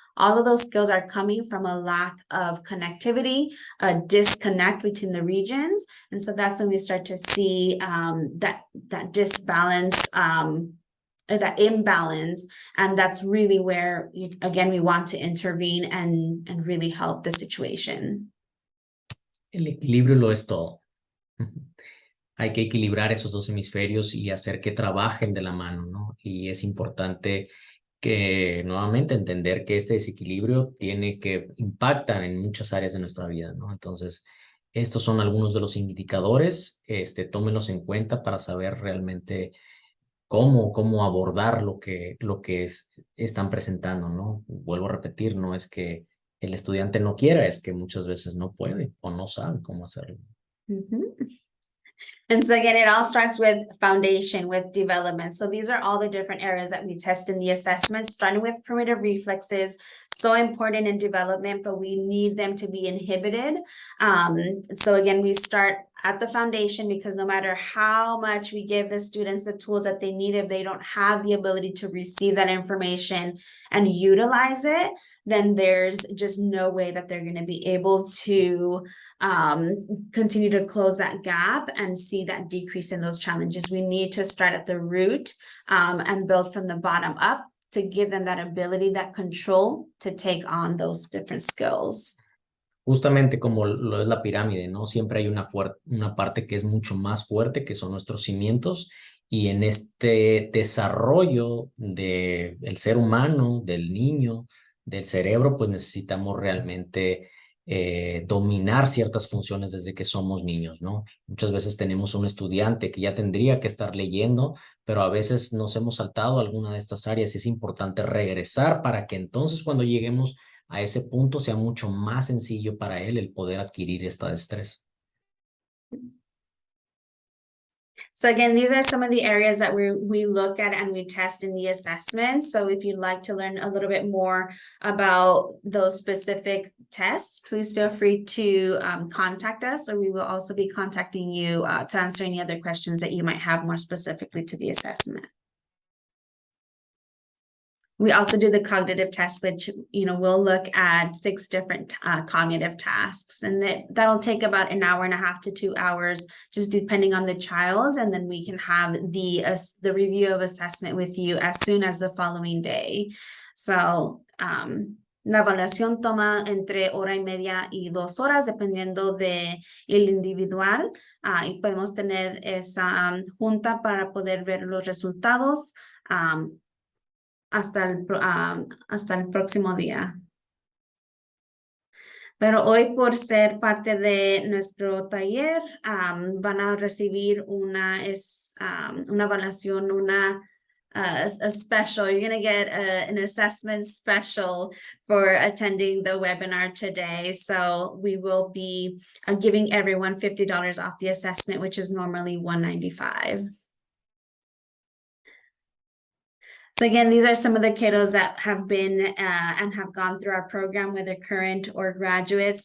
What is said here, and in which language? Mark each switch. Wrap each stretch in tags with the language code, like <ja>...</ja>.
<en>All of those skills are coming from a lack of connectivity, a disconnect between the regions. And so that's when we start to see that disbalance, that imbalance, and that's really where, again, we want to intervene and really help the situation.</en> <es>El equilibrio lo es todo. Hay que equilibrar esos dos hemisferios y hacer que trabajen de la mano, ¿no? Y es importante que nuevamente entender que este desequilibrio impacta en muchas áreas de nuestra vida, ¿no? Entonces, estos son algunos de los indicadores, tómenlos en cuenta para saber realmente cómo abordar lo que están presentando, ¿no? Vuelvo a repetir, no es que el estudiante no quiera, es que muchas veces no puede o no sabe cómo hacerlo.</es> <en>And so again, it all starts with foundation, with development. So these are all the different areas that we test in the assessment, starting with primitive reflexes, so important in development, but we need them to be inhibited. So again, we start at the foundation, because no matter how much we give the students the tools that they need, if they don't have the ability to receive that information and utilize it, then there's just no way that they're going to be able to continue to close that gap and see that decrease in those challenges. We need to start at the root and build from the bottom up to give them that ability, that control to take on those different skills.</en> <es>Justamente como lo es la pirámide, ¿no? Siempre hay una parte que es mucho más fuerte, que son nuestros cimientos, y en este desarrollo del ser humano, del niño, del cerebro, pues necesitamos realmente dominar ciertas funciones desde que somos niños, ¿no? Muchas veces tenemos un estudiante que ya tendría que estar leyendo, pero a veces nos hemos saltado alguna de estas áreas y es importante regresar para que entonces cuando lleguemos a ese punto sea mucho más sencillo para él el poder adquirir esta destreza.</es> <en>So again, these are some of the areas that we look at and we test in the assessment. So if you'd like to learn a little bit more about those specific tests, please feel free to contact us, or we will also be contacting you to answer any other questions that you might have more specifically to the assessment. We also do the cognitive test, which, we'll look at 6 different cognitive tasks, and that'll take about an hour and a half to 2 hours, just depending on the child. And then we can have the review of assessment with you as soon as the following day.</en> <es>So, la evaluación toma entre 1:30 y 2 horas, dependiendo de el individual, y podemos tener esa junta para poder ver los resultados hasta el próximo día. Pero hoy, por ser parte de nuestro taller, van a recibir una evaluación,</es> <en>a special. You're going to get an assessment special for attending the webinar today. So we will be giving everyone $50 off the assessment, which is normally $195. So again, these are some of the kiddos that have been and have gone through our program, whether current or graduates.</en>